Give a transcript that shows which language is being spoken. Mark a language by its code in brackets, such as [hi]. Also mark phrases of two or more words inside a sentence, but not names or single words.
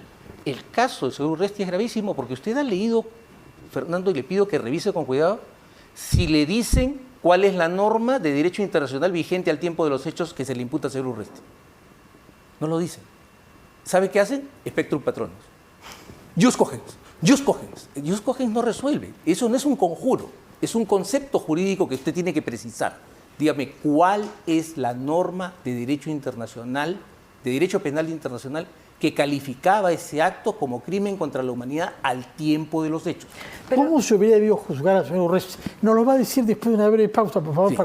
[es] El caso del señor Urresti es gravísimo porque usted ha leído, Fernando, y le pido que revise con cuidado, si le dicen cuál es la norma de derecho internacional vigente al tiempo de los hechos que se le imputa al señor Urresti. No lo dicen. ¿Sabe qué hacen? [la] Spectrum Patronus. Jus cogens. Jus cogens. Jus cogens [es] no resuelve. Eso no es un conjuro. Es un concepto jurídico que usted tiene que precisar. Dígame, ¿cuál es la norma de derecho internacional, de derecho penal internacional, que calificaba ese acto como crimen contra la humanidad al tiempo de los hechos? ¿Cómo se hubiera debido juzgar al señor Urresti? Nos lo va a decir después de una breve pausa, por favor,